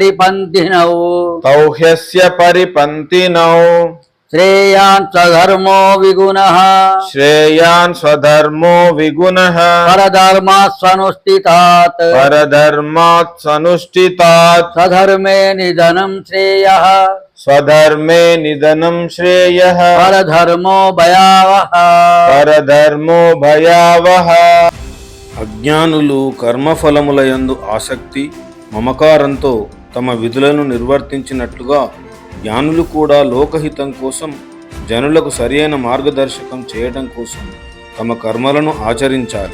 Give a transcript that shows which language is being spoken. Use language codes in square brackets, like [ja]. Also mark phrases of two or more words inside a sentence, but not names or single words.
[sa] परिपन्थिनौ श्रेयान् स्वधर्मो विगुणः परधर्मात् स्वनुष्ठितात् स्वधर्मे निधनं श्रेयः परधर्मो भयावः [te] అజ్ఞానులు కర్మఫలములయందు ఆసక్తి మమకారంతో తమ విధులను నిర్వర్తించినట్లుగా జ్ఞానులు కూడా లోకహితం కోసం జనులకు సరియైన మార్గదర్శకం చేయడం కోసం తమ కర్మలను ఆచరించాలి.